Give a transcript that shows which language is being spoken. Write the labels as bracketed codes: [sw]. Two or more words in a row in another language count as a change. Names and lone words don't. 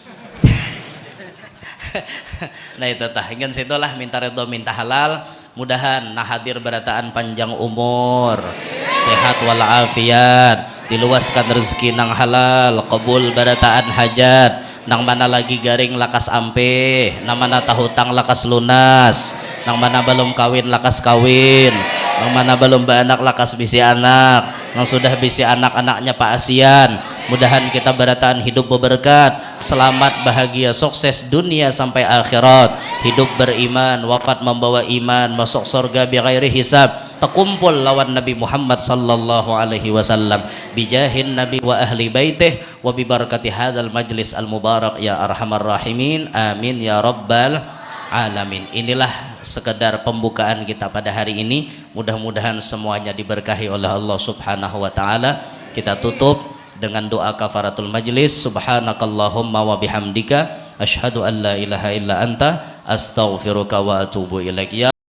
[bjn] Nah itu tah ingin situlah minta redho minta halal, mudahan nah hadir berataan panjang umur, sehat walafiat, diluaskan rezeki nang halal, qabul barataan hajat, nang mana lagi garing lakas ampe, nang mana tahutang lakas lunas, nang mana belum kawin lakas kawin, nang mana belum beranak lakas bisi anak, nang sudah bisi anak-anaknya Pak Asian. Mudahan kita berataan hidup berberkat, selamat bahagia sukses dunia sampai akhirat, hidup beriman, wafat membawa iman, masuk surga [ar] بغير حساب, [bjn] terkumpul lawan Nabi Muhammad [ar] صلى الله عليه وسلم بجاه النبي وأهل بيته وببركة هذا المجلس المبارك يا أرحم الراحمين آمين يا رب العالمين. [id] Inilah sekedar pembukaan kita pada hari ini, mudah-mudahan semuanya diberkahi oleh Allah [ar] سبحانه وتعالى. [id] Kita tutup dengan doa kafaratul majlis, [ar] سبحانك اللهم وبحمدك أشهد أن لا إله إلا أنت أستغفرك وأتوب إليك.